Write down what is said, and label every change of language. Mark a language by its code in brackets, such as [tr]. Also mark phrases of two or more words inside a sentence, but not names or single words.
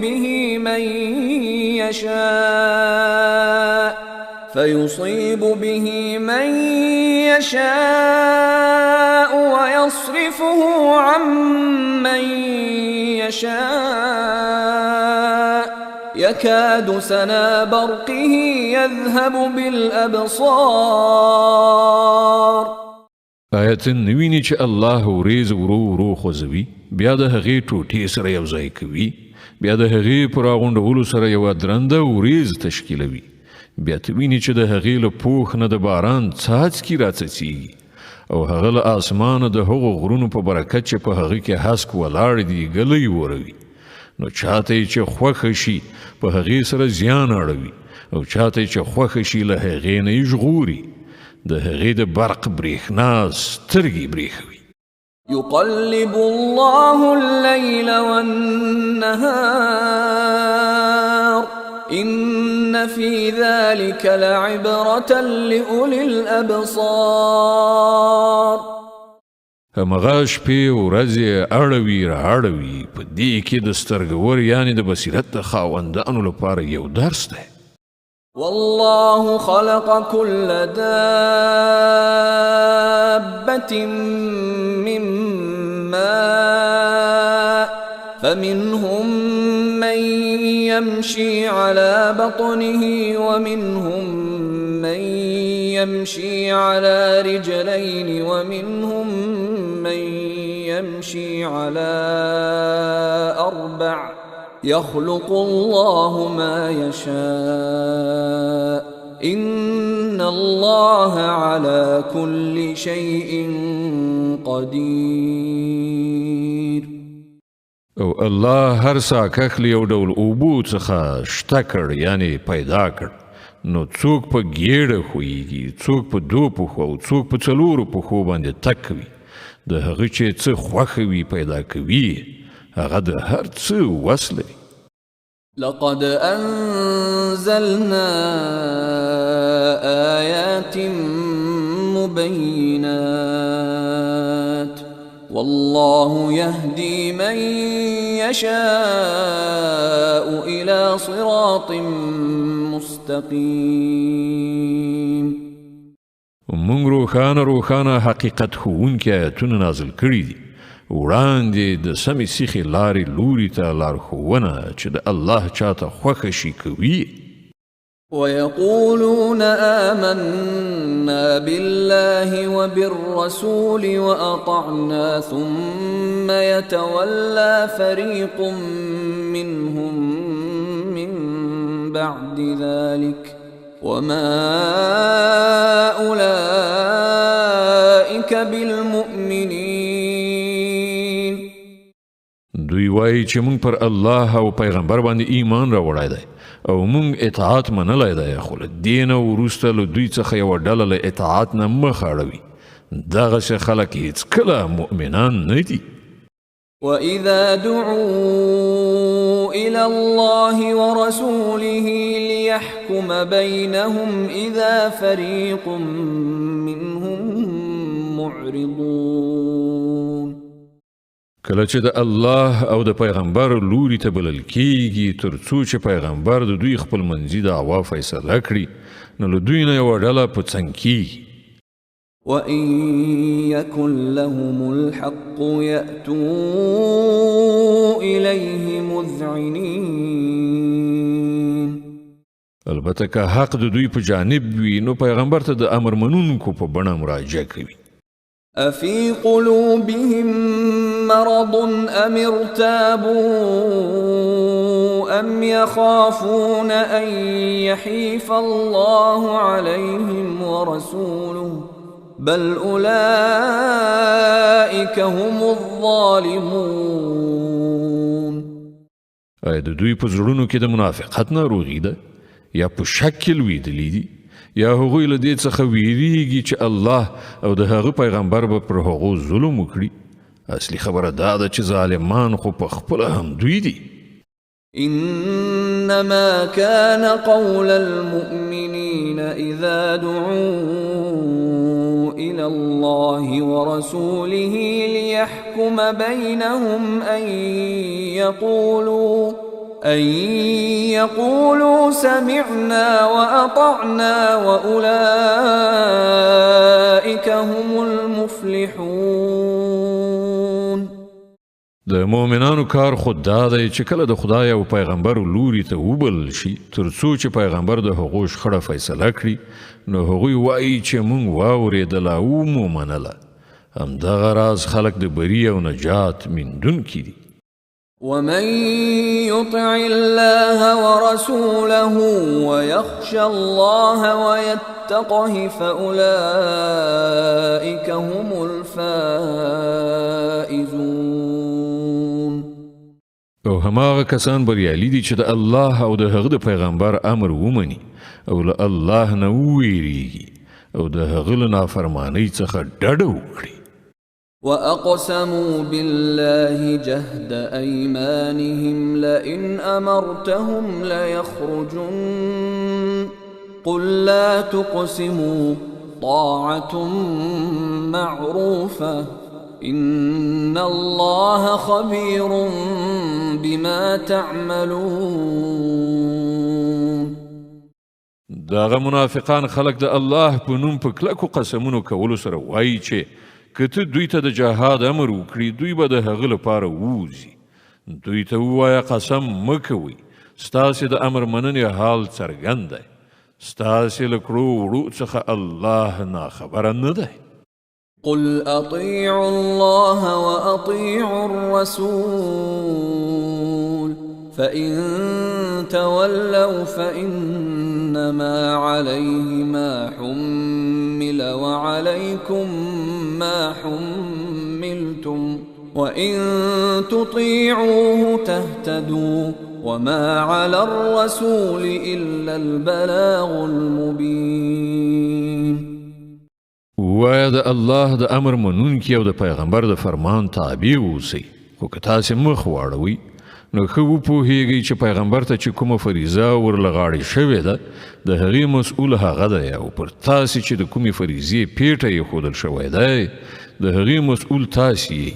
[ar] به من يشاء ويصرفه عن من يشاء يكاد سنا برقه يذهب بالأبصار. [ps] آیتن نویني چې الله وریځ ورو ورو خوځوي بیا د هغې ټوټې سره یو ځای کوي بیا د هغې په راغونډولو سره یوه درنده وریځ تشکیلوي بیا ته ویني چې د هغې له پوښ نه د باران څاڅکي راڅڅېږي او هغه له اسمانه د هغو غرونو په برکت چې په هغه کې هسک ولاړ دي ګلی وروي نو چاته یې چې خوښه شي په هغې سره زیان اړوي او چاته یې چې خوښه شي له هغې نه یې ژغوري د هغې د برق برېښنا سترګې برېښوي. [ar] يقلب الله الليل والنهار إن في ذلك لعبرة لأولي الأبصار. [ps] همغه شپې ورځې اړوي رااړوي په دې کې د سترګور یعنې د بصیرت د خاوندانو لپاره یو درس دی. [ar] والله خلق كل دابة من ماء فمنهم من يمشي على بطنه ومنهم من يمشي على رجلين ومنهم من يمشي على أربع يخلق الله ما يشاء إن الله على كل شيء قدير. [ps] او الله هر ساکخ له یو ډول اوبو څخه شته کړ یعنی پیدا کړ. نو څوک په ګیډه خویږي، څوک په 2 پښو او څوک په 4 پښو باندې تک کوي. د هغه چې څه خوښ وي پیدا کوي، هغه د هر څه وس لري. [ar] لقد أنزلنا آيات مبينات والله يهدي من يشاء إلى صراط مستقيم. [ps] مونږ روښانه حقیقت ښوونکي آیتونه نازل کړي دي، وړاندې د سمې سیخې لارې لوري ته لارښوونه چې د الله چاته خوښه شي کوي. [ar] ويقولون آمنا بالله وبالرسول وأطعنا ثم يتولى فريق منهم من بعد ذلك وما أولئك بالمؤمنين. [ps] دوی وایي چې مونږ پر الله او پیغمبر باندې ایمان راوړی دی او مونږ اطاعت منلی دی، خو له دې نه وروسته له دوی څخه یوه ډله له اطاعت نه مخ اړوي. دغسې خلک هیڅکله مؤمنان نه دي. [ar] وإذا دعوا إلى الله ورسوله ليحكم بينهم إذا فريق منهم معرضون. [ps] کله چې د الله او د پیغمبر لوري ته بلل کیږي تر څو چې پیغمبر د دوی خپل منځي دعوا فیصله کړي، نو له دوی نه یوه ډله په څنګ کیږي. [ar] وَإِن يَكُن لَّهُمُ الْحَقُّ يَأْتُوا إِلَيْهِ مُذْعِنِينَ. [ps] البته که حق د دوی په جانب وي نو پیغمبر ته د امر منونکو په بڼه مراجعه کوي. [ar] أَفِي قُلُوبِهِم مَّرَضٌ أَمِ ارْتَابُوا أَمْ يَخَافُونَ أَن يَحِيفَ اللَّهُ عَلَيْهِمْ وَرَسُولُهُ بل أولئك هم الظالمون. [ps] آیا د دوی په زړونو کې د منافقت ناروغي ده یا په شک کې لویدلي دي یا هغوی له دې څخه ویریږي چې الله او د هغه پیغمبر به پر هغو ظلم وکړي؟ اصلي خبره دا ده چې ظالمان خو په خپله هم دوی دي. [ar] إنما كان قول المؤمنين إذا دعوا إلى الله ورسوله ليحكم بينهم أن يقولوا سمعنا وأطعنا وأولئك هم المفلحون. [ps] د مؤمنانو کار خود دا دی چې کله د خدای او پیغمبر لوري ته وبلل شي تر څو چې پیغمبر د هغو شخړه فیصله کړي، نو هغوی وایي چې مونږ واورېدله او مو منله. همدغه راز خلک د بري او نجات موندونکي دي. [ar] ومن يطع الله ورسوله ويخشى الله ويتقه فأولئك هم الفائزون. [ps] او هماغه کسان بریالي دي چې د الله او د هغه د پیغمبر امر ومني او له الله نه وویریږي او د هغه له نافرمانۍ څخه ډډه وکړي. [ar] وأقسموا بالله جهد أيمانهم لئن أمرتهم ليخرجن قل لا تقسموا طاعة معروفة إن الله خبير بما تعملون. [ps] داغه منافقان خلق د الله په نوم په کلکو قسمونو کولو سره وایي چې که ته دوی ته د جهاد امر وکړي دوی به د هغه لپاره ووځي. دوی ته ووایه قسم مه کوئ، ستاسې د امر مننې حال څرګند دی، ستاسې له کړو وړو څخه الله ناخبره نه دی. [ar] قل أطيعوا الله وأطيعوا الرسول فإن تولوا فإنما عليه ما حمل وعليكم ما حملتم وإن تطيعوه تهتدوا وما على الرسول إلا البلاغ المبين. [ps] ووایا د الله د امر منونکي او د پیغمبر د فرمان تابع اوسئ، خو که تاسې مخ واړوئ نو ښه وپوهیږئ چې پیغمبر ته چې کومه فریضه ورله غاړې شوې ده د هغې مسؤل هغه دی، او پر تاسې چې د کومې فریضې پیټه ایښودل شوی دی د هغې مسؤل تاسې یئ.